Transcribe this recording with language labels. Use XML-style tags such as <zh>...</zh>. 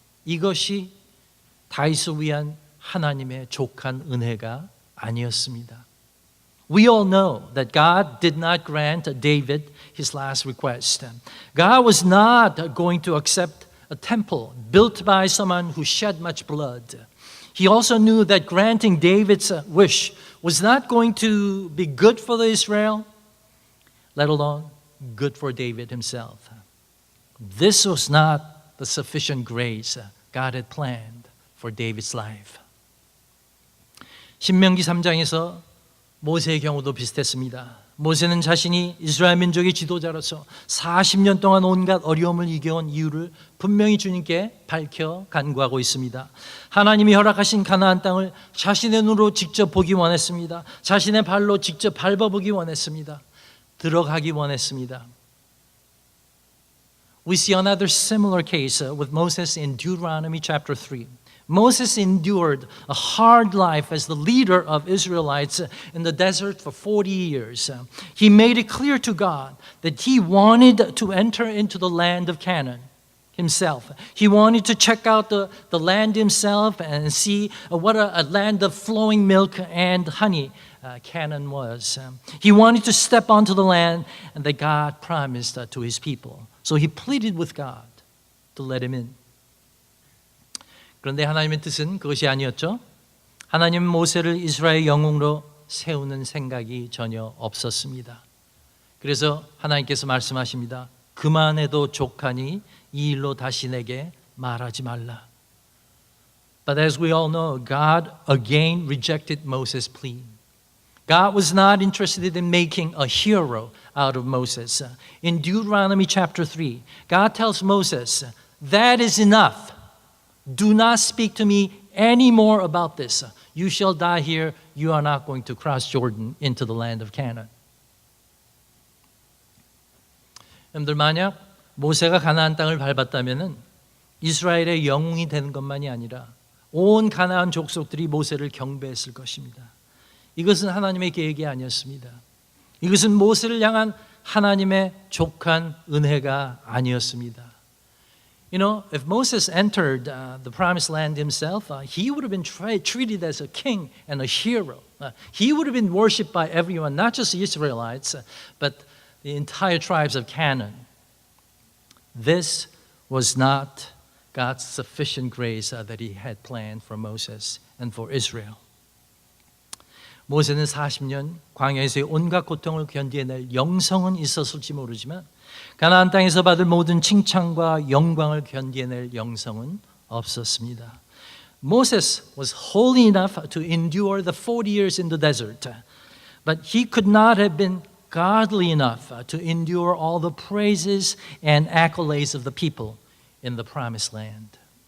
<ko>이것이 다윗을 위한 하나님의 족한 은혜가 아니었습니다.</ko> <en>We all know that God did not grant David his last request. God was not going to accept a temple built by someone who shed much blood. He also knew that granting David's wish was not going to be good for Israel, let alone good for David himself. This was not the sufficient grace God had planned for David's life.</en> <ko>신명기 3장에서 모세의 경우도 비슷했습니다. 모세는 자신이 이스라엘 민족의 지도자로서 40년 동안 온갖 어려움을 이겨온 이유를 분명히 주님께 밝혀 간구하고 있습니다. 하나님이 허락하신 가나안 땅을 자신의 눈으로 직접 보기 원했습니다. 자신의 발로 직접 밟아보기 원했습니다. 들어가기 원했습니다.</ko> <en>We see another similar case with Moses in Deuteronomy chapter 3. Moses endured a hard life as the leader of Israelites in the desert for 40 years. He made it clear to God that he wanted to enter into the land of Canaan himself. He wanted to check out the land himself and see what a land of flowing milk and honey Canaan was. He wanted to step onto the land and that God promised to his people. So he pleaded with God to let him in.</en> <ko>그런데 하나님의 뜻은 그것이 아니었죠. 하나님은 모세를 이스라엘 영웅으로 세우는 생각이 전혀 없었습니다. 그래서 하나님께서 말씀하십니다. 그만해도 족하니 이 일로 다시 내게 말하지 말라.</ko> <en>But as we all know, God again rejected Moses' plea. God was not interested in making a hero out of Moses. In Deuteronomy chapter 3, God tells Moses, that is enough. Do not speak to me anymore about this. You shall die here. You are not going to cross Jordan into the land of Canaan.</en> <ko>여러분들 만약 모세가 가나안 땅을 밟았다면은 이스라엘의 영웅이 되는 것만이 아니라 온 가나안 족속들이 모세를 경배했을 것입니다. 이것은 하나님의 계획이 아니었습니다. 이것은 모세를 향한 하나님의 족한 은혜가 아니었습니다.</ko> <en>You know, if Moses entered the promised land himself, he would have been treated as a king and a hero. He would have been worshipped by everyone, not just the Israelites, but the entire tribes of Canaan. This was not God's sufficient grace that he had planned for Moses and for Israel.</en> <ko>모세는 40년 광야에서의 온갖 고통을 견디어낼 영성은 있었을지 모르지만 가나안 땅에서 받을 모든 칭찬과 영광을 견디어낼 영성은 없었습니다.</ko> <en>Moses was holy enough to endure the 40 years in the desert, but he could not have been godly enough to endure all the praises and accolades of the people in the promised land.</en>